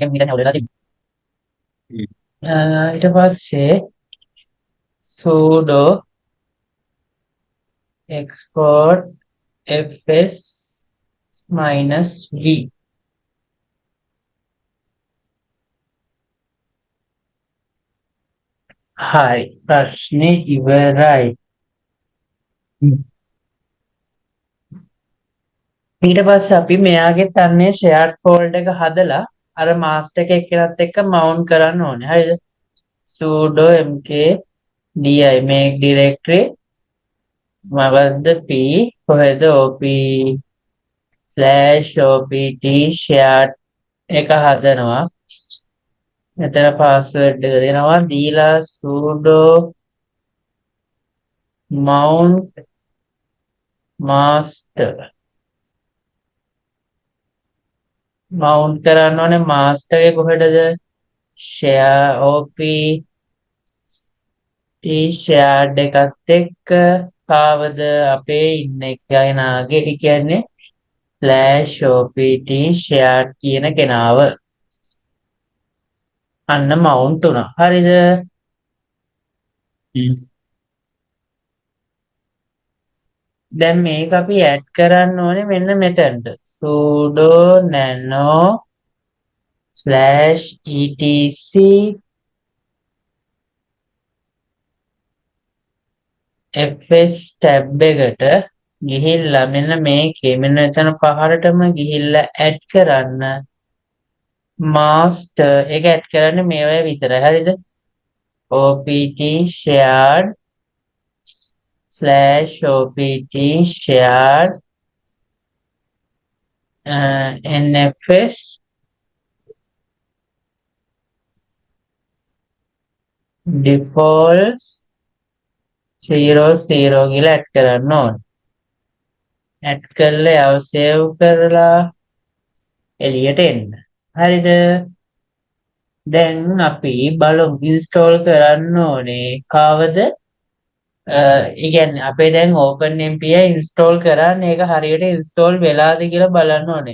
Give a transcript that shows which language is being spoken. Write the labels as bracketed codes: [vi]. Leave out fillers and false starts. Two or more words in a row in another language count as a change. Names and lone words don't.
[si] ඒකෙන් හිතන්නේ අවුල් වෙලා තිබ්බා. ඊට පස්සේ [en] sudo export fs -v [si] හරි ප්‍රශ්නේ ඉවරයි. ඊට පස්සේ අපි මෙයාගෙත් අන්නේ [en] shared folder [si] එක හදලා අර master එක එක්කෙනත් එක්ක mount කරන්න ඕනේ. හරිද? [en] sudo mk di make directory මොකද්ද p කොහෙද op /opt shared [si] එක හදනවා. මෙතන password එක දෙනවා. දීලා [en] sudo mount master mount [si] කරන්න ඕනේ master එක කොහෙටද? [en] share op shared [si] එකත් එක්ක කාවද අපේ ඉන්න කෙනාගේ ඒ කියන්නේ [en] /opt shared [si] කියන කෙනාව අන්න mount වුණා. හරිද? දැන් මේක අපි add කරන්න ඕනේ මෙන්න මෙතනට. [en] sudo nano /etc fs tab [si] එකට ගිහිල්ලා මෙන්න මේකේ මෙන්න එතන පහරටම ගිහිල්ලා add කරන්න master එක add කරන්න මේවයි විතරයි. හරිද? [en] opt shared /opt shared nfs defaults 00 කියලා add [si] කරන්න ඕනේ. add කරලා යව save කරලා එළියට එන්න. හරිද? දැන් අපි බලමු install කරන්න ඕනේ කාවද? ඒ කියන්නේ අපේ දැන් OpenMPI install කරන්න ඒක හරියට install වෙලාද කියලා බලන්න ඕනේ.